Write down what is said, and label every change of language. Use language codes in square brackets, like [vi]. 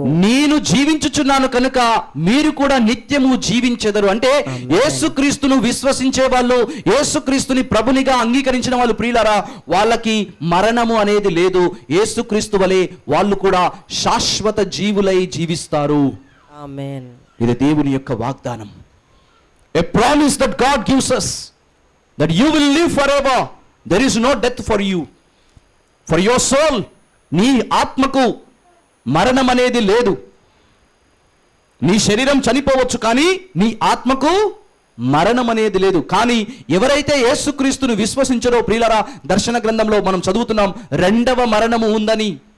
[te] నేను జీవించుచున్నాను కనుక మీరు కూడా నిత్యము జీవించెదరు. అంటే యేసుక్రీస్తును విశ్వసించే వాళ్ళు, యేసుక్రీస్తుని ప్రభునిగా అంగీకరించిన వాళ్ళు ప్రియులారా, వాళ్ళకి మరణము అనేది లేదు. యేసుక్రీస్తు వలె వాళ్ళు కూడా శాశ్వత జీవులై జీవిస్తారు. ఆమేన్. ఇది దేవుని యొక్క వాగ్దానం. [en] A promise that God gives us, that you will live forever. There is no death for you, for your soul. [te] నీ ఆత్మకు మరణం అనేది లేదు. నీ శరీరం చనిపోవచ్చు, కానీ నీ ఆత్మకు మరణం అనేది లేదు. కానీ ఎవరైతే యేసుక్రీస్తును విశ్వసించరో ప్రియులారా, దర్శన గ్రంథంలో మనం చదువుతున్నాం రెండవ మరణము ఉందని.